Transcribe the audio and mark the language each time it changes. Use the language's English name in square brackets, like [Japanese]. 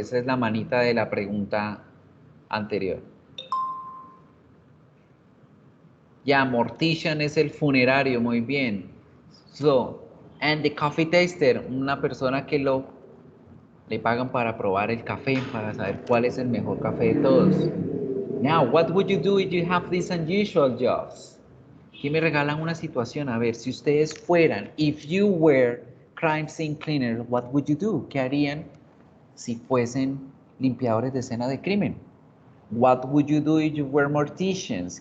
[Spanish] Esa es la manita de la pregunta anterior. Ya, mortician es el funerario, muy bien. [English] So, and the coffee taster, [Spanish] una persona que le pagan para probar el café, para saber cuál es el mejor café de todos. [English] Now, what would you do if you have these unusual jobs? [Spanish] Aquí me regalan una situación, a ver, si ustedes fueran, [English] if you were crime scene cleaner, what would you do? [Spanish] ¿Qué harían si fuesen limpiadores de escena de crimen? [English] What would you do if you were morticians?